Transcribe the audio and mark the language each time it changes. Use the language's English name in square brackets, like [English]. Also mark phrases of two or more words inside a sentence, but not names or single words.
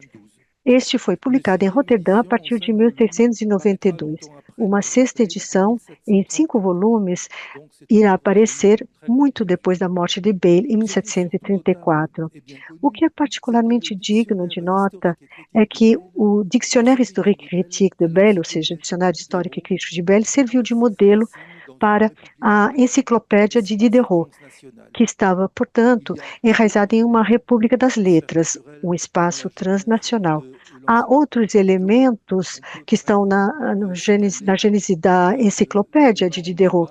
[Portuguese] Este foi publicado em Roterdã a partir de 1692. Uma sexta edição, em 5 volumes, irá aparecer muito depois da morte de Bayle, em 1734. O que é particularmente digno de nota é que o Dictionnaire historique et critique de Bayle, ou seja, o Dicionário Histórico e Crítico de Bayle, serviu de modelo para a Enciclopédia de Diderot, que estava, portanto, enraizada em uma república das letras, um espaço transnacional. Há outros elementos que estão na gênese da Enciclopédia de Diderot.